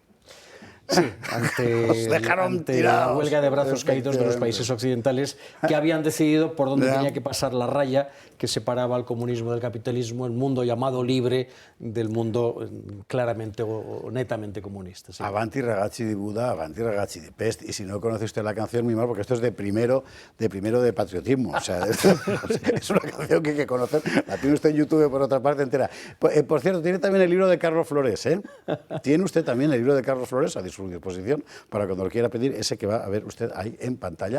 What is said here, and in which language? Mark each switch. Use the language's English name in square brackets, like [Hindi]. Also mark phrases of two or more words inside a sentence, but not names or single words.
[Spanish] Sí, ante la huelga de brazos caídos de los países occidentales, que habían decidido por dónde tenía que pasar la raya que separaba al comunismo del capitalismo, el mundo llamado libre del mundo claramente o netamente comunista. Sí. [Italian] Avanti ragazzi di Buda, avanti ragazzi di Pest. [Spanish] Y si no conoce usted la canción, muy mal, porque esto es de primero de patriotismo. O sea, es una canción que hay que conocer. La tiene usted en YouTube por otra parte entera. Por cierto, tiene también el libro de Carlos Flores, ¿eh? Tiene usted también el libro de Carlos Flores a su disposición para cuando lo quiera pedir, ese que va a ver usted ahí en pantalla.